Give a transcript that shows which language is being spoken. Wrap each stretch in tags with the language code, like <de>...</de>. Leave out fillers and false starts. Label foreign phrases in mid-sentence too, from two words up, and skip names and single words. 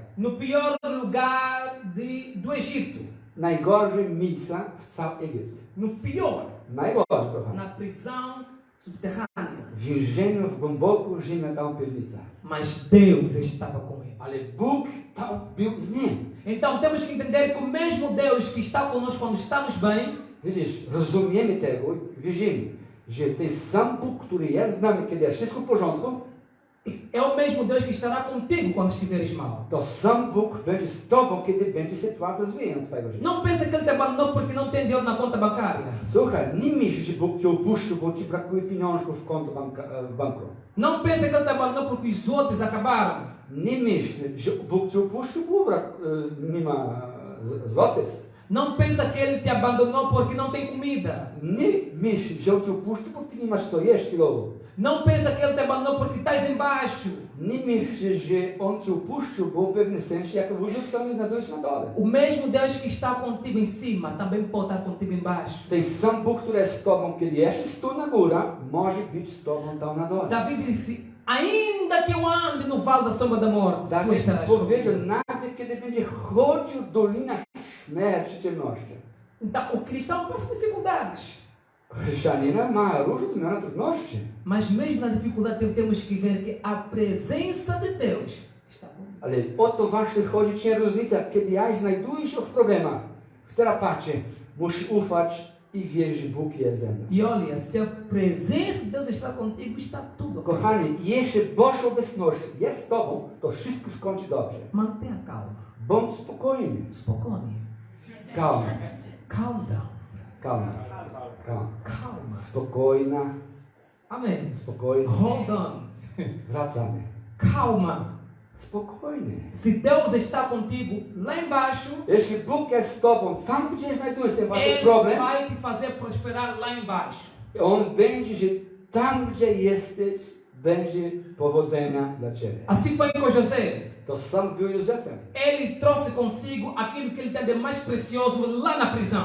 <pt>no pior lugar do Egito.</pt> <pl>Najgorsze miejsca w całym Egipcie.</pl> <pt>No pior.</pt> <pl>Najgorsze, kochani.</pl> <pt>Na prisão subterrânea.</pt> <pl>W więzieniu, w głęboko ziemia tam piwnica.</pl> <pt>Mas Deus estava com ele.</pt> <pl>Ale Bóg tam był z nim.</pl> <pt>Então temos que entender que o mesmo Deus que está conosco quando estamos bem,</pt> <pl>Widzisz, rozumiemy tego, wierzymy, że ten sam Bóg, który jest z nami, kiedy jest wszystko w porządku,</pl> <pt>é o mesmo Deus que estará contigo quando estiveres mal.</pt> <pl>to sam Bóg będzie z tobą, kiedy będzie sytuacja zła w twojego życia.</pl> <pt>Não pensa que Ele te abandonou porque não tem dinheiro na conta bancária.</pt> <pl>Słuchaj, nie myśl, że Bóg cię opuścił, bo ci brakuje pieniążków w konto w banku.</pl> <pt>Não pensa que Ele te abandonou porque os outros acabaram.</pt> <pl>Nie myśl, że Bóg cię opuścił, bo nie ma złotych.</pl> <pt>Não pensa que Ele te abandonou porque não tem comida.</pt> <pl>Nie myśl, że On cię opuścił, bo ty nie masz co jeść chwilowo.</pl> <pt>Não pensa que Ele te abandonou porque estás embaixo.</pt> <pl>Nie myśl, że On cię opuścił, bo w pewnym sensie, jak Józef tam znajduje się na dole.</pl> <pt>O mesmo Deus que está contigo em cima também pode estar contigo embaixo.</pt> <pl>Ten sam Bóg, który jest z tobą, kiedy jesteś tu na górze, może być z tobą tam na dole.</pl> <pt>David disse, ainda que eu ande no vale da sombra da morte, tu</pt> <pl>Dawid</pl> <pt>estarás</pt> <pl>powiedział,</pl> <pt>comigo.</pt> <pl>nawet kiedy będzie chodził dolina śmierci, ciemności.</pl> <pt>Então, o cristão passa dificuldades.</pt> <pl>Chrześcijanina ma różne miane trudności.</pl> <pt>Mas mesmo na dificuldade temos que ver que a presença de Deus está comigo.</pt> <pl>Ale o to właśnie chodzi cię różnica, kiedy ja znajduję się w problemach, w terapacie, musi ufać i wierzyć, że Bóg jest ze mną.</pl> <pt>E olha, se a presença de Deus está contigo, está tudo.</pt> <pl>Kochani, jeśli Boża obecność jest z tobą, to wszystko skończy dobrze.</pl> <pt>Mantenha calma.</pt> <pl>Bądź spokojny. Spokojnie.</pl> <pt>Calma.</pt> <en>Calm down.</en> <pt>Calma. Calma. Calma.</pt> <pl>Spokojna.</pl> <pt>Amém.</pt> <pl>Spokojny.</pl> <en>Hold on.</en> <pl>Wracamy.</pl> <pt>Calma.</pt> <pl>Spokojny.</pl> <pt>Se Deus está contigo lá embaixo,</pt> <pl>Jeśli Bóg jest z tobą, tam gdzie znajdujesz ten wasz</pl> <pt>Ele</pt> <pl>problem,</pl> <pt>vai te fazer prosperar lá embaixo.</pt> <pl>On będzie, że tam gdzie jesteś, będzie powodzenia dla ciebie.</pl> <pt>Assim foi com José.</pt> <pl>To sam był Józefem.</pl> <pt>Ele trouxe consigo aquilo que ele tem de mais precioso lá na prisão.</pt>